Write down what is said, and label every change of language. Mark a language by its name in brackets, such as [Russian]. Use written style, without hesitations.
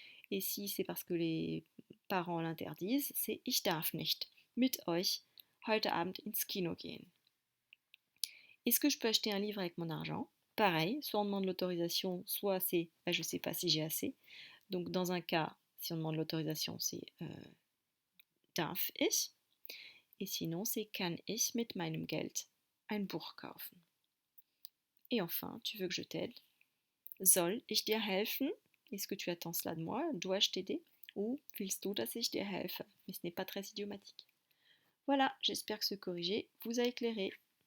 [French] Et si c'est parce que les parents l'interdisent, c'est [German] ich darf nicht mit euch heute Abend ins Kino gehen. [French] Est-ce que je peux acheter un livre avec mon argent? Pareil, soit on demande l'autorisation, soit c'est je ne sais pas si j'ai assez. Donc dans un cas, si on demande l'autorisation, c'est darf ich. Et sinon, c'est [German] kann ich mit meinem Geld ein Buch kaufen. [French] Et enfin, tu veux que je t'aide? [German] Soll ich dir helfen? [French] Est-ce que tu attends cela de moi? Dois-je t'aider? Ou [German] willst du, dass ich dir helfe? [French] Mais ce n'est pas très idiomatique. Voilà, j'espère que ce corrigé vous a éclairé.